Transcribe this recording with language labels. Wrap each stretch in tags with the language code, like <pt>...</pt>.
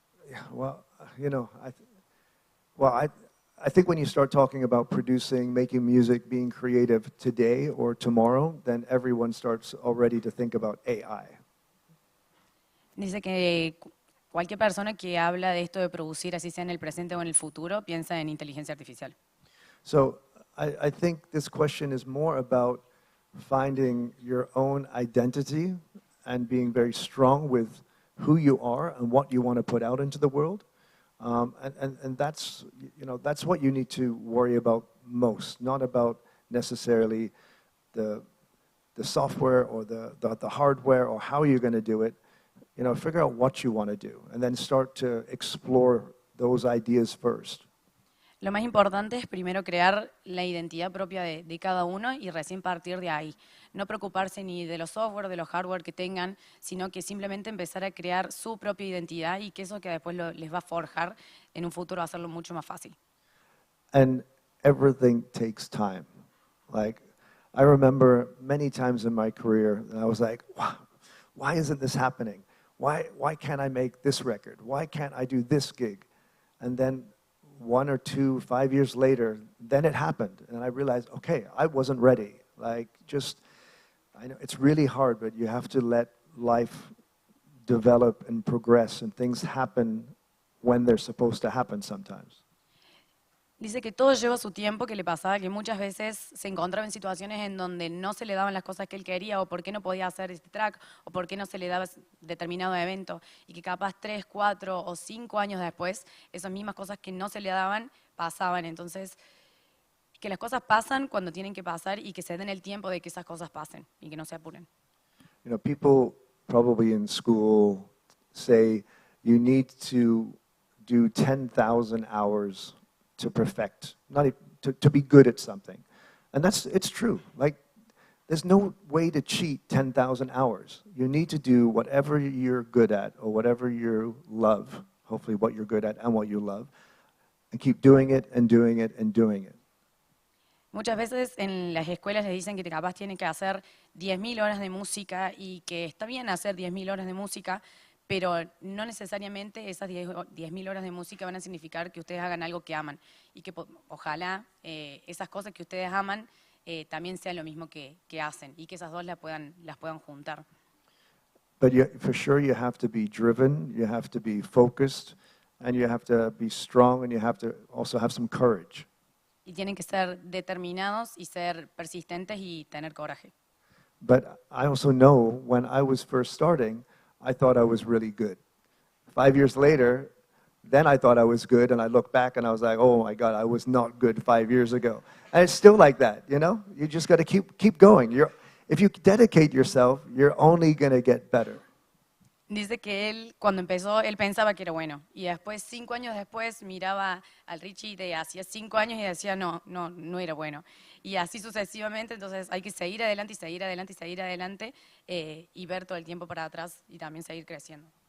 <en>Yeah, well, you know, I think when you start talking about producing, making music, being creative today or tomorrow, then everyone starts already to think about AI.</en> <es>Dice que cualquier persona que habla de esto de producir, así sea en el presente o en el futuro, piensa en inteligencia artificial.</es> <en>So I think this question is more about finding your own identity and being very strong with who you are and what you want to put out into the world. And that's, you know, that's what you need to worry about most, not about necessarily the software or the hardware or how you're going to do it. You know, figure out what you want to do and then start to explore those ideas first.</en> <es>Lo más importante es primero crear la identidad propia de cada uno y recién partir de ahí. No preocuparse ni de los software, de los hardware que tengan, sino que simplemente empezar a crear su propia identidad y que eso que después les va a forjar en un futuro, hacerlo mucho más fácil.</es> <en>And everything takes time. Like, I remember many times in my career, I was like, wow, why isn't this happening? Why can't I make this record? Why can't I do this gig? And then 1 or 2, 5 years later, then it happened. And I realized, okay, I wasn't ready. Like, just, I know it's really hard, but you have to let life develop and progress and things happen when they're supposed to happen sometimes.</en> <es>Dice que todo lleva su tiempo, que le pasaba que muchas veces se encontraba en situaciones en donde no se le daban las cosas que él quería, o por qué no podía hacer este track, o por qué no se le daba determinado evento, y que capaz 3, 4 o 5 años después, esas mismas cosas que no se le daban, pasaban. Entonces, que las cosas pasan cuando tienen que pasar y que se den el tiempo de que esas cosas pasen y que no se apuren.</es> <en>You know, people probably in school say you need to do 10,000 hours to perfect, to be good at something. And it's true. Like, there's no way to cheat 10,000 hours. You need to do whatever you're good at or whatever you love, hopefully what you're good at and what you love, and keep doing it and doing it and doing it.</en> <es>Muchas veces en las escuelas les dicen que capaz tienen que hacer 10.000 horas de música y que está bien hacer 10.000 horas de música, pero no necesariamente esas 10.000 horas de música van a significar que ustedes hagan algo que aman y que ojalá esas cosas que ustedes aman también sean lo mismo que hacen y que esas dos las puedan juntar.</es> <en>But for sure you have to be driven, you have to be focused, and you have to be strong, and you have to also have some courage.</en> <es>Y tienen que ser determinados y ser persistentes y tener coraje.</es> <en>But I also know when I was first starting, I thought I was really good. 5 years later, then I thought I was good, and I look back and I was like, oh my God, I was not good 5 years ago. And it's still like that, you know? You just got to keep going. If you dedicate yourself, you're only going to get better.</en> <es>Dice que él, cuando empezó, él pensaba que era bueno. Y después, 5 años después, miraba al Richie de hacía 5 años y decía, no era bueno. Y así sucesivamente, entonces hay que seguir adelante y seguir adelante y seguir adelante y ver todo el tiempo para atrás y también seguir creciendo.</es>